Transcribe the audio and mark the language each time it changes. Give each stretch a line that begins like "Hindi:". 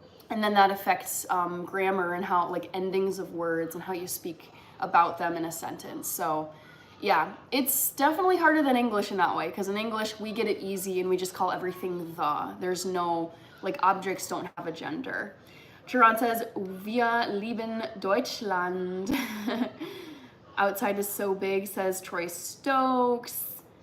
English: And then that affects grammar and how, like, endings of words and how you speak about them in a sentence. So yeah, it's definitely harder than English in that way, because in English we get it easy and we just call everything the. There's no, like, objects don't have a gender.
German: Chiron says, wir lieben Deutschland.
English: Outside is so big, says Troy Stokes.